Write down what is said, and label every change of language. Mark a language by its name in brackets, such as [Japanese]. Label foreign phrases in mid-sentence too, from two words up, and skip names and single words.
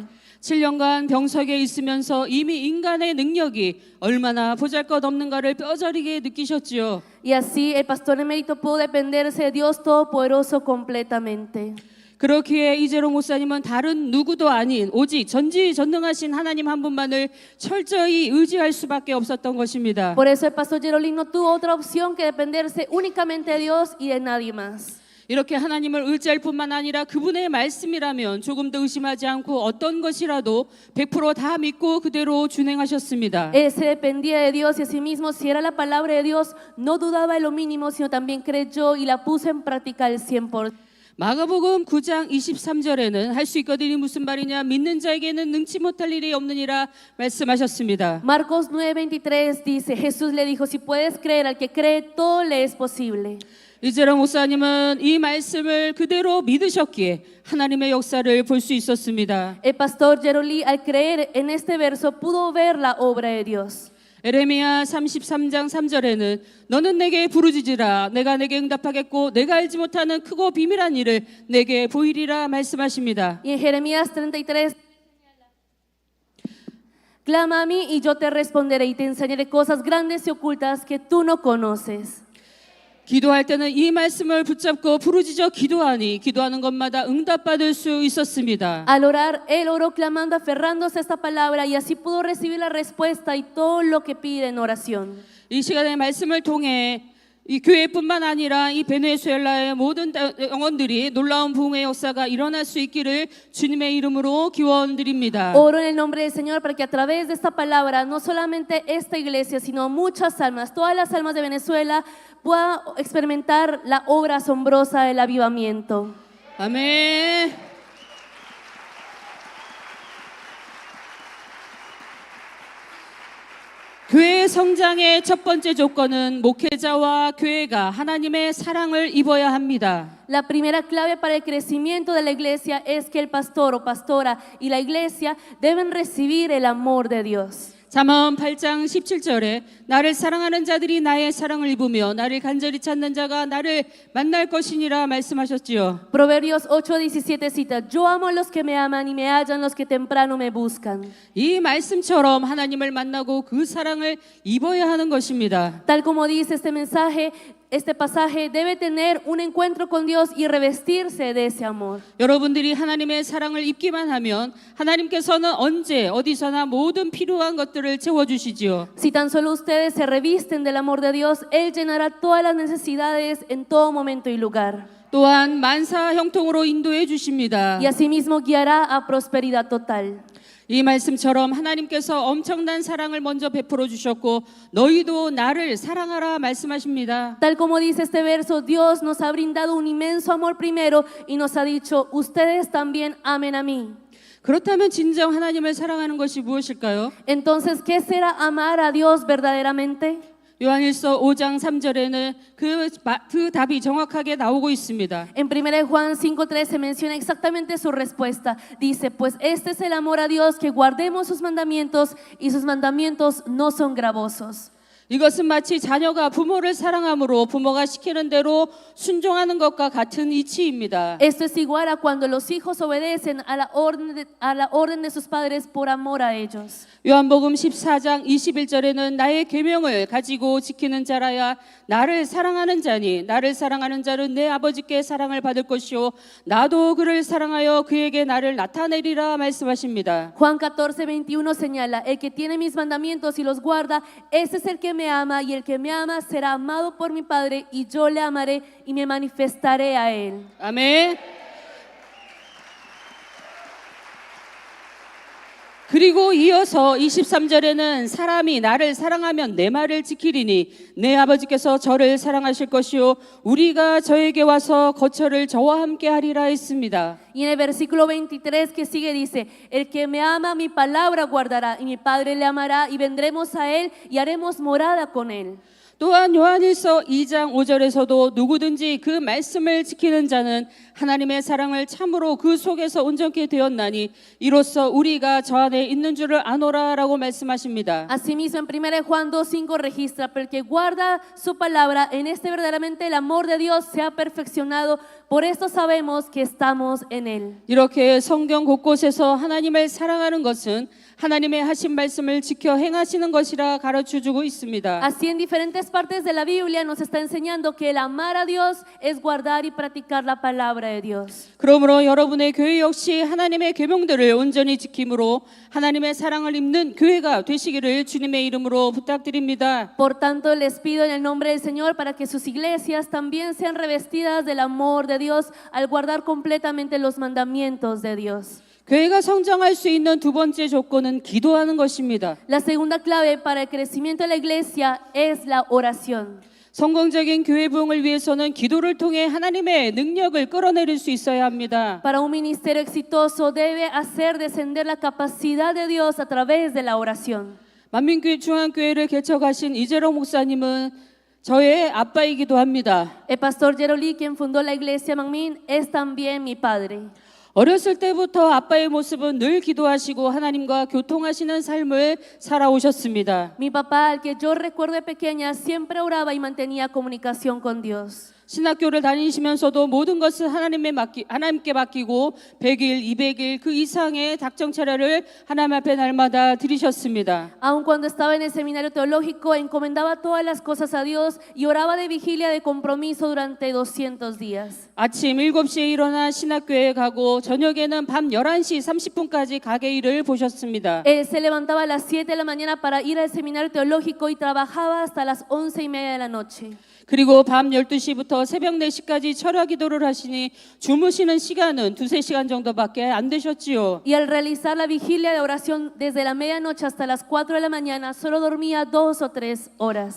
[Korean] 7년간 병석에 있으면서 이미 인간의 능력이 얼마나 보잘것없는가를 뼈저리게 느끼셨지요. [Spanish] Y así el pastor emérito pudo dependerse de Dios Todopoderoso completamente. [Korean] 그렇기에 이재로 목사님은 다른 누구도 아닌 오직 전지전능하신 하나님 한 분만을 철저히 의지할 수밖에 없었던 것입니다. [Spanish] Por eso el pastor Jerome Lee no tuvo otra opción que dependerse únicamente de Dios y de nadie más. [Korean] 이렇게 하나님을 의지할 뿐만 아니라 그분의 말씀이라면 조금도 의심하지 않고 어떤 것이라도 100%다 믿고 그대로 준행하셨습니다. [Spanish] Él se dependía de Dios y asimismo, si era la palabra de Dios, no dudaba en lo mínimo, sino también creyó y la puso en práctica al 100%. [Korean] 마가복음 9장 23절에는 할 수 있거든이 무슨 말이냐 믿는 자에게는 능치 못할 일이 없느니라 말씀하셨습니다. [Spanish] Marcos 9:23 dice, Jesús le dijo, si puedes creer, al que cree, todo le es posible. [Korean] 이재로 목사님은 이 말씀을 그대로 믿으셨기에 하나님의 역사를 볼 수 있었습니다. [Spanish] El pastor Jerome Lee, al creer en este verso, pudo ver la obra de Dios. [Korean] 에레미야 33장 3절에는 너는 내게 부르짖으라 내가 내게 응답하겠고 내가 알지 못하는 크고 비밀한 일을 내게 보이리라 말씀하십니다. [Spanish] Y en Jeremías 33, clama a mí y yo te responderé y te enseñaré cosas grandes y ocultas que tú no conoces. [Korean] 기도할 때는 이 말씀을 붙잡고 부르짖어 기도하니 기도하는 것마다 응답받을 수 있었습니다. [Spanish] Al orar, él oró clamando, aferrándose a esta palabra y así pudo recibir la respuesta y todo lo que pide en oración. [Korean] 이 시간의 말씀을 통해 이 교회뿐만 아니라 이 베네수엘라의 모든 영혼들이 놀라운 부흥의 역사가 일어날 수 있기를 주님의 이름으로 기원드립니다. [Spanish] Oro en el nombre del Señor para que a través de esta palabra, no solamente esta iglesia, sino muchas almas, todas las almas de Venezuela, puedan experimentar la obra asombrosa del avivamiento. [Korean] 아멘. 교회의 성장의 첫 번째 조건은 목회자와 교회가 하나님의 사랑을 입어야 합니다. [Spanish] La primera clave para el crecimiento de la iglesia es que el pastor o pastora y la iglesia deben recibir el amor de Dios. [Korean] 잠언 8장 17절에 나를 사랑하는 자들이 나의 사랑을 입으며 나를 간절히 찾는 자가 나를 만날 것이니라 말씀하셨지요. [Spanish] Proverbios 8:17 cita, yo amo a los que me aman y me hallan los que temprano me buscan. [Korean] 이 말씀처럼 하나님을 만나고 그 사랑을 입어야 하는 것입니다. [Spanish] Tal como dice este mensaje, este pasaje debe tener un encuentro con Dios y revestirse de ese amor. [Korean] 여러분들이 하나님의 사랑을 입기만 하면 하나님께서는 언제 어디서나 모든 필요한 것들을 채워주시지요. [Spanish] Si tan solo ustedes se revisten del amor de Dios, Él llenará todas las necesidades en todo momento y lugar. [Korean] 또한 만사 형통으로 인도해 주십니다. [Spanish] Y asimismo guiará a prosperidad total. [Korean] 이 말씀처럼 하나님께서 엄청난 사랑을 먼저 베풀어 주셨고 너희도 나를 사랑하라 말씀하십니다. [Spanish] Tal como dice este verso, Dios nos ha brindado un inmenso amor primero y nos ha dicho, ustedes también amen a mí. [Korean] 그렇다면 진정 하나님을 사랑하는 것이 무엇일까요? [Spanish] Entonces, ¿qué será amar a Dios verdaderamente? [Korean] 요한일서 5장 3절에는 그 답이 정확하게 나오고 있습니다. [Spanish] En 1 Juan 5:3 se menciona exactamente su respuesta. Dice, pues este es el amor a Dios, que guardemos sus mandamientos y sus mandamientos no son gravosos. [Korean] 이것은 마치 자녀가 부모를 사랑함으로 부모가 시키는 대로 순종하는 것과 같은 이치입니다. [Spanish] Esto es igual a cuando los hijos obedecen a la orden de sus padres por amor a ellos. [Korean] 요한복음 14장 21절에는 나의 계명을 가지고 지키는 자라야 나를 사랑하는 자니 나를 사랑하는 자는 내 아버지께 사랑을 받을 것이요 나도 그를 사랑하여 그에게 나를 나타내리라 말씀하십니다. [Spanish] Juan 14:21 señala, el que tiene mis mandamientos y los guarda, ese es el que me ama, y el que me ama será amado por mi Padre, y yo le amaré y me manifestaré a él. [Korean] 아멘. 그리고 이어서 23절에는 사람이 나를 사랑하면 내 말을 지키리니 내 아버지께서 저를 사랑하실 것이요 우리가 저에게 와서 거처를 저와 함께 하리라 했습니다. [Spanish] Y en el versículo 23 que sigue dice, el que me ama mi palabra guardará, y mi Padre le amará, y vendremos a él y haremos morada con él. [Korean] 또한 요한일서 2장 5절에서도 누구든지 그 말씀을 지키는 자는 하나님의 사랑을 참으로 그 속에서 온전케 되었나니 이로써 우리가 저 안에 있는 줄을 아노라라고 말씀하십니다. [Spanish] Asimismo en 1 Juan 2:5 registra, pero el que guarda su palabra, en este verdaderamente el amor de Dios se ha perfeccionado, por esto sabemos que estamos en él. [Korean] 이렇게 성경 곳곳에서 하나님을 사랑하는 것은 하나님의 하신 말씀을 지켜 행하시는 것이라 가르쳐주고 있습니다. [Spanish] Así en diferentes partes de la Biblia nos está enseñando que el amar a Dios es guardar y practicar la palabra de Dios. [Korean] 그러므로 여러분의 교회 역시 하나님의 계명들을 온전히 지킴으로 하나님의 사랑을 입는 교회가 되시기를 주님의 이름으로 부탁드립니다. [Spanish] Por tanto, les pido en el nombre del Señor para que sus iglesias también sean revestidas del amor de Dios al guardar completamente los mandamientos de Dios. [Korean] 교회가 성장할 수 있는 두 번째 조건은 기도하는 것입니다. [Spanish] La segunda clave para el crecimiento de la iglesia es la oración. [Korean] 성공적인 교회 부흥을 위해서는 기도를 통해 하나님의 능력을 끌어내릴 수 있어야 합니다. [Spanish] Para un ministerio exitoso debe hacer descender la capacidad de Dios a través de la oración. [Korean] 만민교회 중앙교회를 개척하신 이재롱 목사님은 저의 아빠이기도 합니다. [Spanish] El pastor Jerolí, quien fundó la iglesia Manmin, es también mi padre. [Korean] 어렸을 때부터 아빠의 모습은 늘 기도하시고 하나님과 교통하시는 삶을 살아오셨습니다. [Spanish] Mi papá, al que yo recuerdo de pequeña, siempre oraba y mantenía comunicación con Dios. [Korean] 신학교를 다니시면서도 모든 것을 하나님께 맡기고 100일, 200일 그 이상의 작정 차례를 하나님 앞에 날마다 드리셨습니다. [Spanish] Aun cuando estaba en el seminario teológico, encomendaba todas las cosas a Dios y oraba de vigilia de compromiso durante 200 días. [Korean] 아침 7시에 일어나 신학교에 가고 저녁에는 밤 11시 30분까지 가게 일을 보셨습니다. [Spanish] Él se levantaba a las 7 de la mañana para ir al seminario teológico y trabajaba hasta las 11:30 de la noche. [Korean] 그리고 밤 12시부터 새벽 4시까지 철야 기도를 하시니 주무시는 시간은 2-3시간 정도밖에 안 되셨지요. [Spanish] Y al realizar la vigilia de oración desde la medianoche hasta las 4 de la mañana, solo dormía 2 o 3 horas.